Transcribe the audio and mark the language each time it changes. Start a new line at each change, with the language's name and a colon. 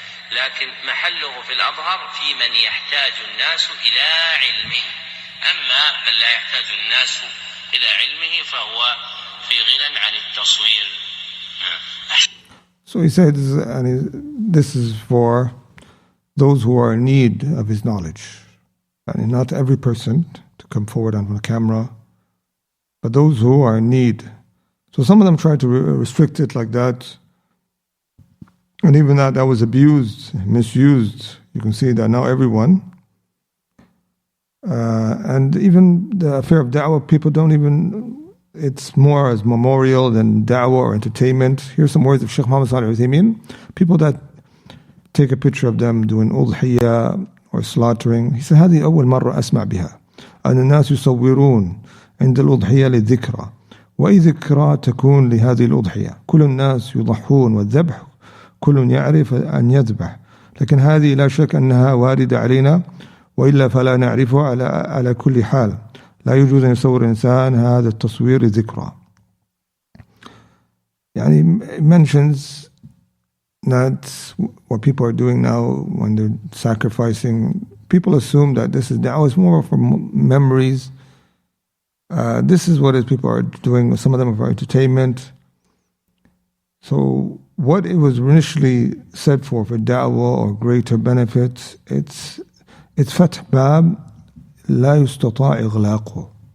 Arabic: لكن محله في الأظهر في من يحتاج الناس إلى علمه. أما من لا يحتاج الناس إلى علمه فهو في غنى عن التصوير.
English: So he said, this is for those who are in need of his knowledge. And not every person to come forward on the camera, but those who are in need. So some of them tried to restrict it like that. And even that was abused, misused. You can see that now everyone. And even the affair of da'wah, people don't even, it's more as memorial than da'wah or entertainment. Here's some words of Sheikh Muhammad Salih al-Uthaymeen. People that take a picture of them doing udhiyah or slaughtering. He said,
Arabic: هذه أول مرة أسمع بها. أن الناس يصورون عند الأضحية للذكرى. وأي ذكرى تكون لهذه الأضحية. كل الناس يضحون والذبح كل يعرف أن يذبح. لكن هذه لا شك أنها واردة علينا وإلا فلا نعرفها على كل حال. لا يجوز أن يصور إنسان هذا التصوير ذكرى. يعني
English: it mentions that what people are doing now when they're sacrificing, people assume that this is da'wah, is more for memories. This is what people are doing. Some of them are for entertainment. So what it was initially said for da'wah or greater benefits, it's
Arabic: فتح باب لا يستطاع إغلاقه.